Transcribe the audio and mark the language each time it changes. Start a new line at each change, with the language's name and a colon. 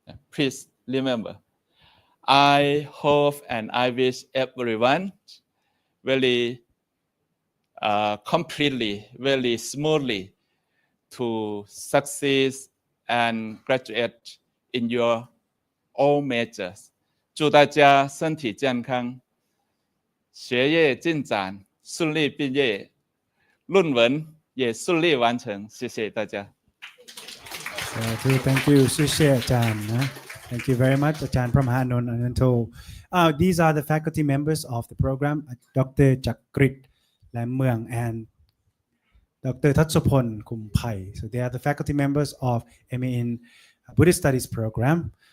English: Please remember. I hope and I wish everyone very completely, very smoothly to succeed and graduate in your all majors.
Chinese: 祝大家身体健康，学业进展，顺利毕业，论文也顺利完成，谢谢大家。
English: Thank you, 谢谢 Ajahn. Thank you very much, Ajahn Brahmanand Ananto. These are the faculty members of the program, Dr. Chakrit Lam and Dr. Tatsopon Kumpai. So they are the faculty members of MA in Buddhist Studies program.